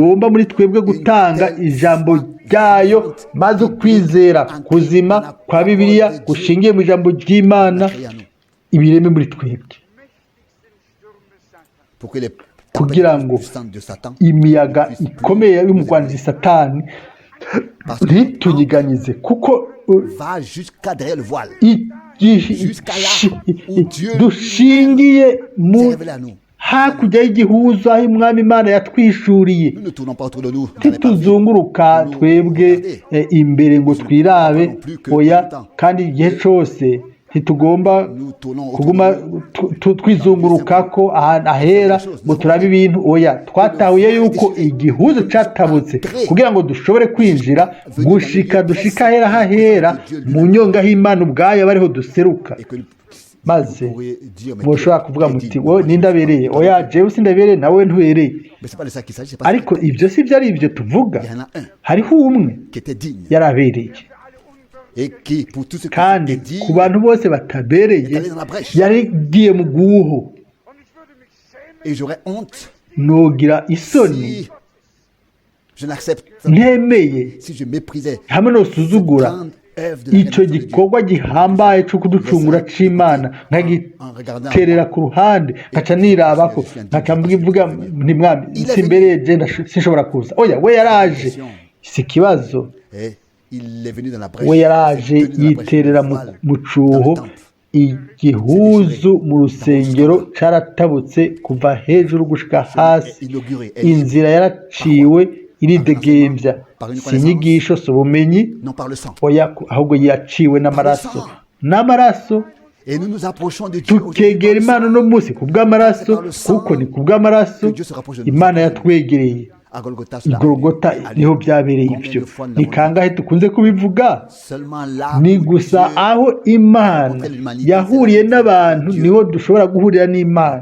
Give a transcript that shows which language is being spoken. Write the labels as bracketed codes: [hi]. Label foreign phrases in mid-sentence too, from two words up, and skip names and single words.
[rn] igomba muri twebwe gutanga ijambo ryayo, maze ukwizera kuzima kwa Bibiliya gushingiye mu ijambo ry'Imana [fr] créé en nous. [rn] ibireme muri twebwe, [fr] Pour que les [rn] kugira ngo [fr] puissances de Satan [rn] imiyaga ikomeye y'umugwanyi Satani ntitunyiganyize, kuko [fr] va jusqu'à derrière le voile. [rn] dushingiye mu [fr] C'est révélé à nous. [rn] hakurya y'igihuza aho umwami Imana yatwishuriye. [fr] Nous ne tournons pas autour de nous. dans les parvis. [rn] ntituzunguruka twebwe imbere ngo twirabe, oya, kandi igihe cyose ntitugomba [fr] Nous tournons autour [rn] kuguma [fr] de nous. [rn] twizunguruka ko ahantu ahera ngo turabe ibintu, oya. Twatahuye yuko igihuza catabutse kugira ngo dushobore kwinjira dushika ahera hahera mu nyonga h'Imana ubwayo bariho duseruka. [fr] Et que [rn] Maze [fr] vous pourriez dire, mais [rn] mushobora kuvuga muti wowe nindabereye, oya jewe sindabereye, nawe ntubereye. [fr] mais c'est pas de ça qu'il s'agit. C'est pas [rn] Ariko ibyo si byo ari ibyo tuvuga. [fr] Il y en a un [rn] Hariho umwe [fr] qui était digne [rn] yarabereye, [fr] et qui, pour tous ceux qui [rn] kandi [fr] étaient dignes, [rn] ku bantu bose batabereye yarigiye mu guho. [fr] et j'aurais honte [rn] Nogira isoni [fr] si je n'accepte, [rn] ntemeye [fr] si je méprisais [rn] hamwe no suzugura [fr] grande œuvre de la [rn] icyo [fr] rédemption de Dieu. [rn] gikorwa gihambaye cyo kuducungura c'Imana, nkagiterera ku ruhande, nkaca nirabako, nkaca mvuga nti mwami simbereye je sinshobora kuza. Oya, we yaraje, si ikibazo. [fr] Et il est venu dans la brèche. [rn] We yaraje [fr] Il est venu dans la brèche [rn] yiterera [fr] du voile, [rn] mu [fr] dans [rn] cuho. [fr] le temple. [rn] Igihuzu mu rusengero caratabutse kuva hejuru gushika hasi. [fr] Inauguré. [rn] Inzira yaraciwe iridegembya, si inyigisho, si ubumenyi, [fr] Non par le sang. [rn] oya, ahubwo yaciwe n'amaraso. [fr] Et nous nous approchons de Dieu. [rn] Tukegera Imana uno munsi ku bw'amaraso, kuko ni ku bw'amaraso Imana yatwegereye. igorogota niho byabereye ibyo. Ni kangahe tukunze kubivuga? Ni gusa aho Imana yahuriye n'abantu niho dushobora guhurira n'Imana.